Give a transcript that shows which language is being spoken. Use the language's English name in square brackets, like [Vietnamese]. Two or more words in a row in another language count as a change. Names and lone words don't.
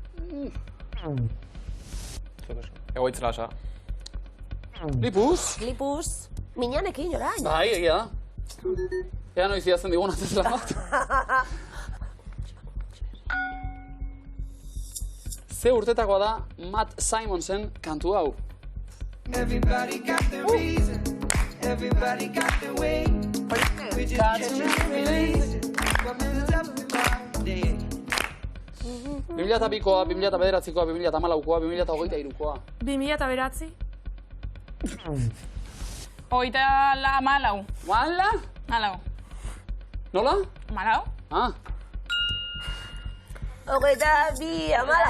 [Basque] Egoitz Lasa. Lipus? Lipus. Minanekin, orain. Bai, egia da. Ea noiz idazten digun atezela bat. Ze urtetakoa da Matt Simonsen kantu hau? [English] Everybody got the reason. Everybody got the way. We just catch and release. What builds up my day. [Basque] 2002koa, 2009koa, 2014koa, 2023koa. 2009. Malau. Mala? Malau. Nola? Malau? Hogeita bi amalau.